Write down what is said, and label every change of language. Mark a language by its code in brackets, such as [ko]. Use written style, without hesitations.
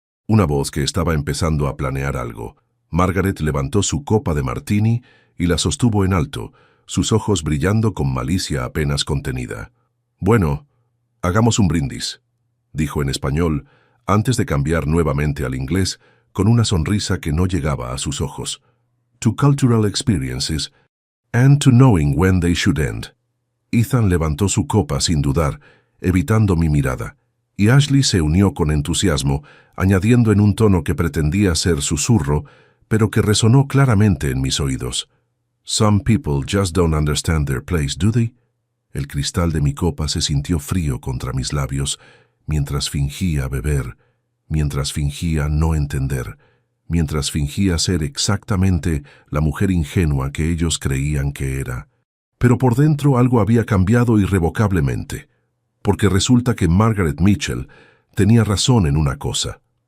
[es] Una voz que estaba empezando a planear algo. Margaret levantó su copa de martini y la sostuvo en alto, sus ojos brillando con malicia apenas contenida. «Bueno, hagamos un brindis», dijo en español, antes de cambiar nuevamente al inglés, con una sonrisa que no llegaba a sus ojos. [en] «To cultural experiences, and to knowing when they should end». [es] Ethan levantó su copa sin dudar, evitando mi mirada, y Ashley se unió con entusiasmo, añadiendo en un tono que pretendía ser susurro, pero que resonó claramente en mis oídos. [en] «Some people just don't understand their place, do they?» [es] El cristal de mi copa se sintió frío contra mis labios, mientras fingía beber, mientras fingía no entender, mientras fingía ser exactamente la mujer ingenua que ellos creían que era. Pero por dentro algo había cambiado irrevocablemente, porque resulta que Margaret Mitchell tenía razón en una cosa.